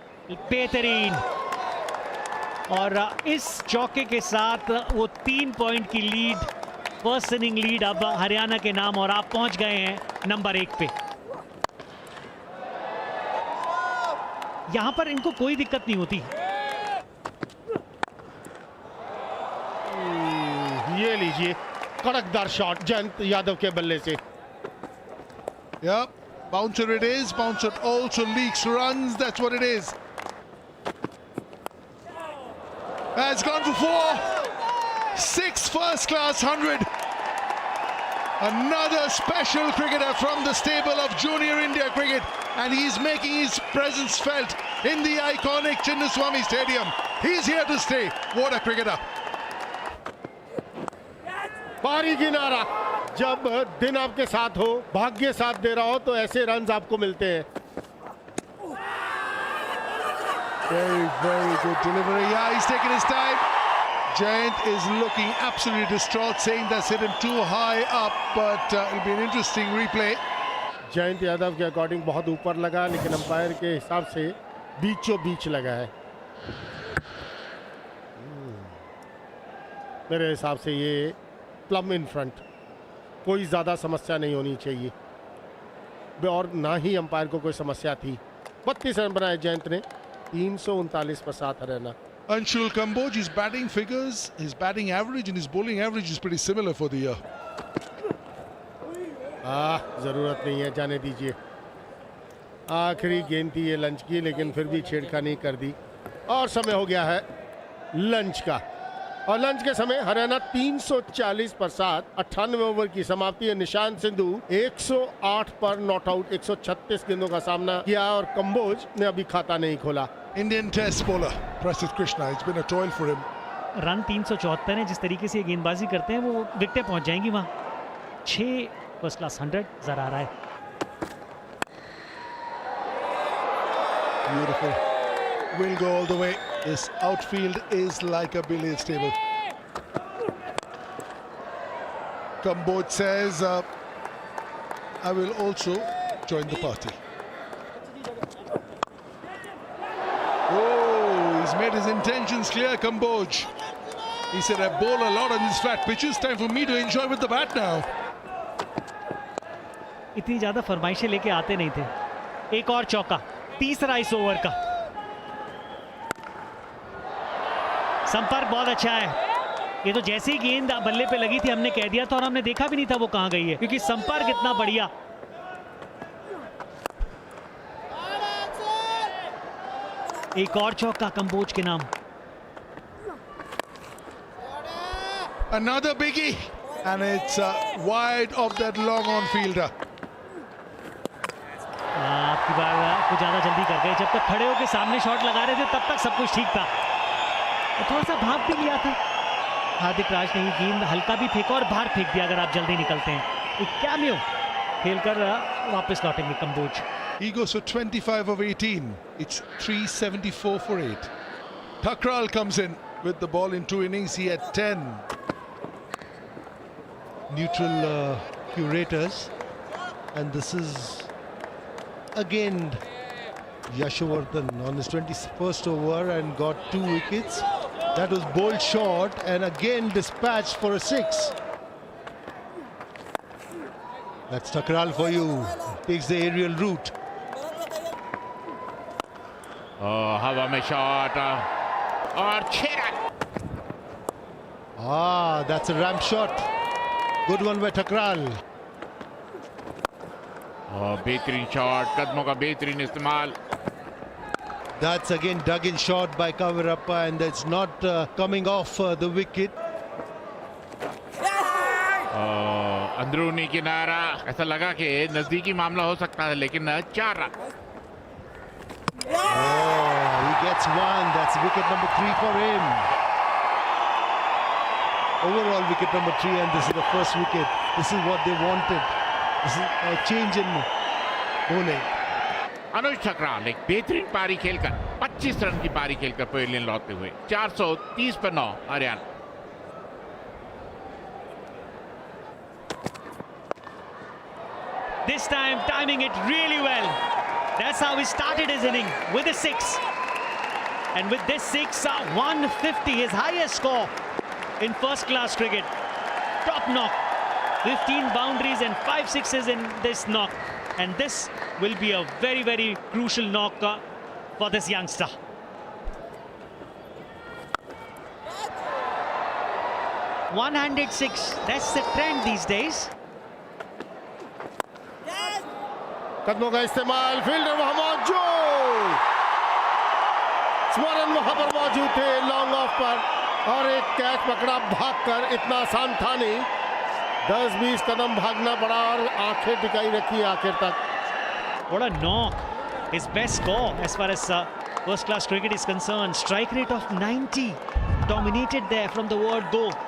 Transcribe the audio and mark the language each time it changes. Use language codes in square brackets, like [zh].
[hi] बेहतरीन, और इस चौके के साथ वो 3 पॉइंट की लीड, फर्स्ट इनिंग लीड अब हरियाणा के नाम, और आप पहुंच गए हैं नंबर 1 पे। यहां पर इनको कोई दिक्कत नहीं होती। ये लीजिए कड़कदार शॉट जयंत यादव के बल्ले से। [en] Yep, bouncer it is. Bouncer also leaks runs. That's what it is. Has gone for 4. 6 first-class 100. Another special cricketer from the stable of Junior India Cricket, and he's making his presence felt in the iconic Chinnaswamy Stadium. He's here to stay. What a cricketer! [hi] बाहरी किनारा, जब दिन आपके साथ हो, भाग्य साथ दे रहा हो, तो ऐसे रन्स आपको मिलते हैं। [en] Very, very good delivery. Yeah, he's taking his time. Jayant is looking absolutely distraught, saying that's hit him too high up, but it'll be an interesting replay. [hi] Jayant Yadav के अकॉर्डिंग बहुत ऊपर लगा, लेकिन अंपायर के हिसाब से बीचों बीच लगा है। मेरे हिसाब से ये प्लम इन फ्रंट, कोई ज़्यादा समस्या नहीं होनी चाहिए, और ना ही अंपायर को कोई समस्या थी। 32 रन बनाए जयंत ने, 339 पर 7 Haryana. [en] Anshul Kamboj, his batting figures, his batting average and his bowling average is pretty similar for the year. [hi] ज़रूरत नहीं है, जाने दीजिए। आखिरी गेंद थी ये लंच की, लेकिन फिर भी छेड़खानी कर दी, और समय हो गया है लंच का। और लंच के समय हरियाणा 340 पर 7, 98 ओवर की समाप्ति है। निशांत सिंधु 108 पर नॉट आउट, 136 गेंदों का सामना किया, और कंबोज ने अभी खाता नहीं खोला। [en] Indian Test bowler Prasidh Krishna, it's been a toil for him. [hi] Run 374 है। जिस तरीके से ये गेंदबाजी करते हैं, वो विकेटें पहुंच जाएंगी वहां। 6 फर्स्ट क्लास 100 नजर आ रहा है। [en] Beautiful. Will go all the way. This outfield is like a billiards table. Kamboj says, I will also join the party. Oh, he's made his intentions clear, Kamboj. He said, I bowl a lot on these flat pitches. Time for me to enjoy with the bat now. [hi] इतनी ज्यादा फरमाइशें लेके आते नहीं थे। एक और चौका, तीसरा इस ओवर का। संपर्क बहुत अच्छा है। ये तो जैसे ही गेंद बल्ले पे लगी थी, हमने कह दिया था, और हमने देखा भी नहीं था वो कहां गई है, क्योंकि संपर्क इतना बढ़िया। एक और चौका कंबोज के नाम। [en] Another biggie, and it's wide of that long on fielder. [hi] आपकी बार कुछ ज्यादा जल्दी कर गए। जब तक खड़े होकर सामने शॉट लगा रहे थे, तब तक सब कुछ ठीक था, थोड़ा सा भाग भी लिया था। हार्दिक राज ने ही गेंद हल्का भी फेंका और बाहर फेंक दिया अगर आप जल्दी निकलते हैं. एक कैमियो खेलकर वापस लौटेंगे Kamboj. [en] He goes for 25 of 18. It's 374 for 8. Thakral comes in with the ball in 2 innings. He had 10. Neutral curators, and this is again Yashovardhan on his 21st over and got 2 wickets. That was bowled short and again dispatched for a 6. That's Thakral for you. Takes the aerial route. [hi] हवा में shot और 6 run. [en] That's a ramp shot. Good one by Thakral. [hi] बेहतरीन shot, कदमों का बेहतरीन इस्तेमाल. [en] That's again dug in shot by Kavirappa, and that's not coming off the wicket. [hi] अंदरूनी किनारा, ऐसा लगा कि नजदीकी मामला हो सकता है, लेकिन 4 run. [en] He gets 1. That's wicket number 3 for him. Overall wicket number 3, and this is the first wicket. This is what they wanted. This is a change in bowling. [hi] अनुज ठकराल एक बेहतरीन पारी खेलकर 25 रन की पारी खेलकर पवेलियन लौटते हुए 430 पर 9 Haryana. [en] This time timing it really well. That's how he started his inning with a 6. And with this 6, 150, his highest score in first class cricket. Top knock. 15 boundaries and 5 sixes in this knock. And this will be a very, very crucial knock for this youngster. One-handed 6. That's the trend these days. [hi] कदमों का इस्तेमाल, fielder वहां मौजूद, स्मरण वहां पर मौजूद थे लॉन्ग ऑफ पर, और एक कैच पकड़ा भागकर. इतना आसान था नहीं, 10-20 कदम भागना पड़ा और आंखें टिकाई रखी आखिर तक. [en] What a knock. His best score as far as first class cricket is concerned. Strike rate of 90. Dominated there from the word go.